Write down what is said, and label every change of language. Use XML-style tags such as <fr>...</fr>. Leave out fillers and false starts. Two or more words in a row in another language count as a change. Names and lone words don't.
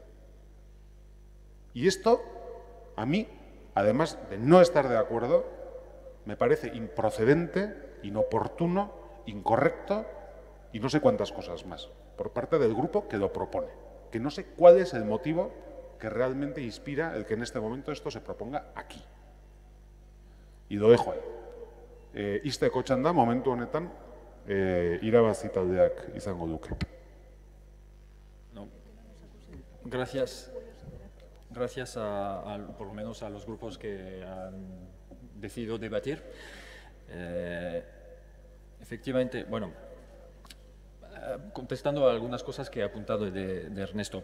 <es>Y esto, a mí, además de no estar de acuerdo, me parece improcedente, inoportuno, incorrecto y no sé cuántas cosas más, por parte del grupo que lo propone, que no sé cuál es el motivo que realmente inspira el que en este momento esto se proponga aquí. Y lo dejo ahí.</es> <eu>Ixteko txanda momentu honetan irabazi taldeak izango duke.</eu> <es>Gracias por lo menos a los grupos que han decidido debatir. Efectivamente, contestando a algunas cosas que ha apuntado de Ernesto.</es>